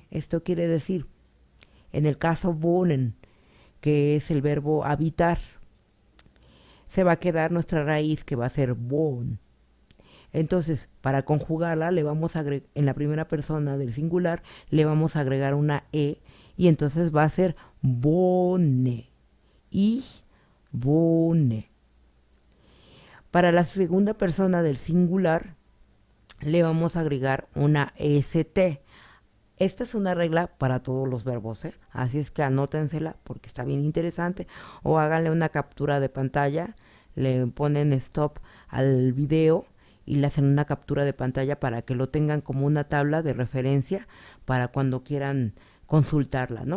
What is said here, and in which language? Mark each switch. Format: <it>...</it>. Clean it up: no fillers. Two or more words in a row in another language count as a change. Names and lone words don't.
<es>Esto quiere decir, en el caso wohnen, que es el verbo habitar, se va a quedar nuestra raíz, que va a ser wohn. Entonces, para conjugarla, le vamos a agregar, en la primera persona del singular, le vamos a agregar una e, y entonces va a ser wohne.</es> <de>Ich wohne.</de> <es>Para la segunda persona del singular, le vamos a agregar una st. Esta es una regla para todos los verbos, ¿eh? Así es que anótensela porque está bien interesante. O háganle una captura de pantalla, le ponen stop al video y le hacen una captura de pantalla para que lo tengan como una tabla de referencia para cuando quieran consultarla, ¿no?</es>